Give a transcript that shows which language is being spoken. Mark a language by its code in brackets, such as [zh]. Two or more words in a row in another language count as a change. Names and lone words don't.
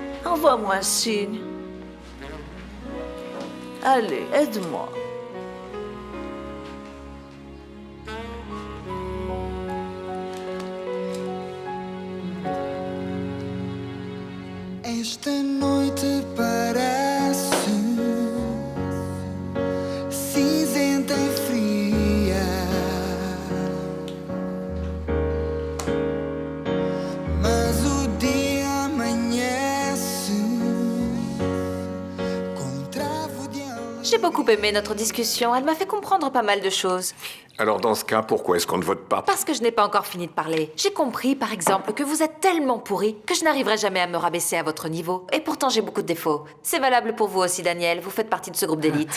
[fr] Envoie-moi un signe. Allez, aide-moi. [pt] Esta noite parece cinzenta e fria, mas o dia amanhece com travo de alegria. [fr] J'ai beaucoup aimé notre discussion, elle m'a fait comprendre pas mal de choses. Alors dans ce cas, pourquoi est-ce qu'on ne vote pas? Parce que je n'ai pas encore fini de parler. J'ai compris, par exemple, que vous êtes tellement pourri que je n'arriverai jamais à me rabaisser à votre niveau. Et pourtant, j'ai beaucoup de défauts. C'est valable pour vous aussi, Daniel. Vous faites partie de ce groupe d'élite.